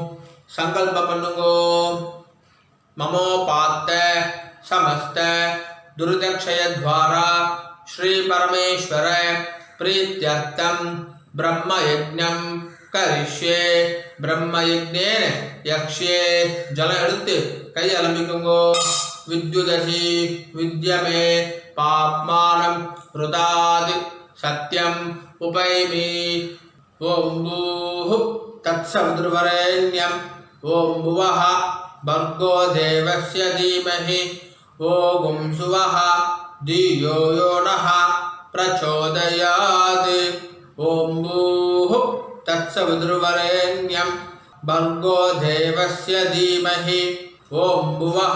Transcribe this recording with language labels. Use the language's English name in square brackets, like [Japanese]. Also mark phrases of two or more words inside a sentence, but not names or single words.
[Sanskrit] संकल्प பண்ணுங்கோ. ममोपात्त समस्त दुर्दक्षय द्वारा श्री परमेश्वर प्रीत्यर्थम ब्रह्म यज्ञम करिष्ये ब्रह्मयज्ञेन यक्ष्ये [Tamil] ஜலம் எடுத்து கை அலம்பிக்குங்கோ [Sanskrit] विद्युदसि विद्य मे पाप्मानम् ऋतात् सत्यम् उपैमि ओम् भूः तत्सवितुर्वरेण्यम् ओम् भुवः भर्गो देवस्य धीमहि ओम सुवः धियो यो नः प्रचोदयात् ओम भूः तत्सवितुर्वरेण्यं भर्गो देवस्य धीमहि ओम भुवः